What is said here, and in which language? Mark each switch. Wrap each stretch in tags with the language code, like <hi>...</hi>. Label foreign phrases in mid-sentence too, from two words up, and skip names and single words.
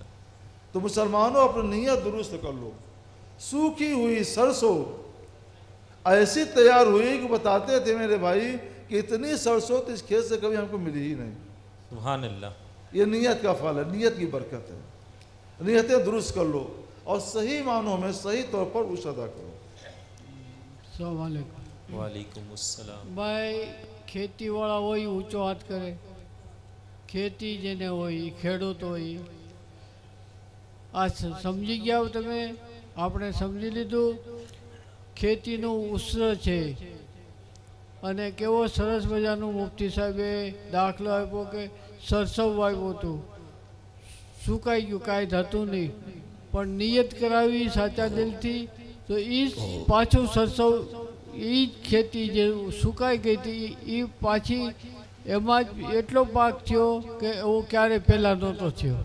<ur>تو مسلمانوں اپنی نیت درست کر لو۔ سوکھی ہوئی سرسوں ایسی تیار ہوئی کہ بتاتے تھے میرے بھائی کہ اتنی سرسوں تو اس کھیت سے کبھی ہم کو ملی ہی نہیں۔ سبحان اللہ۔ یہ نیت کا پھل ہے، نیت کی برکت ہے۔ نیتیں درست کر لو اور صحیح معنوں میں صحیح طور پر عشر ادا کرو۔ السلام علیکم۔ وعلیکم السلام۔</ur> <gu>ભાઈ ખેતીવાળા હોય ઊંચો હાથ કરે, ખેતી જેને હોય ખેડૂત હોય, આ સમજી ગયા તમે? આપણે સમજી લીધું ખેતીનું ઉષ્ર છે, અને કેવો સરસ મજાનું મુફ્તી સાહેબે દાખલો આપ્યો કે સરસવ વાવ્યું હતું, સુકાઈ ગયું, કાંઈ થતું નહીં, પણ નિયત કરાવી સાચા દિલથી તો એ પાછું સરસવ એ જ ખેતી જે સુકાઈ ગઈ હતી એ પાછી એમાં જ એટલો પાક થયો કે એવો ક્યારેય પહેલાં નહોતો થયો.</gu>